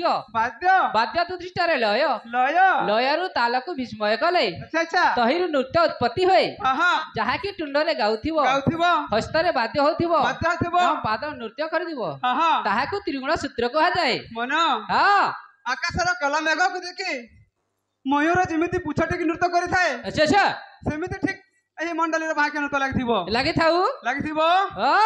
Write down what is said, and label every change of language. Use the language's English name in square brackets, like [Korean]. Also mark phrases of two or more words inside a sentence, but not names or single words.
[Odia] बाद्य ବାଦ୍ୟ ଦୁତିଷ୍ଠାରେ ଲୟ लय ଲୟରୁ ତାଳକୁ ବିସ୍ମୟ କଲେ ଆଚ୍ଛା ଆଚ୍ଛା ତହିଁରୁ ନୃତ୍ୟ ଉତ୍ପତ୍ତି ହୁଏ हां ଯାହା କି ତୁଣ୍ଡରେ ଗାଉଥିବ गाउथिबो ହସ୍ତରେ ବାଦ୍ୟ ହୋଥିବ ବାଦ୍ୟ ହୋଥିବ ପାଦ ନୃତ୍ୟ କରୁଥିବ हां ତାହାକୁ ତ୍ରିଗୁଣ ସୂତ୍ର କହା ଯାଏ मन हां ଆକାଶର କଳା ମେଘ କୁ ଦେଖି ମୟୂର ଯେମିତି ପୁଚ୍ଛଟେ କି ନୃତ୍ୟ କରି ଥାଏ ଆଚ୍ଛା ଆଚ୍ଛା ସେମିତି ଠିକ ଏହି ମଣ୍ଡଳୀ ରେ ଭାବେ ନୃତ୍ୟ ଲାଗିଥିବ ଲାଗିଥିବ हां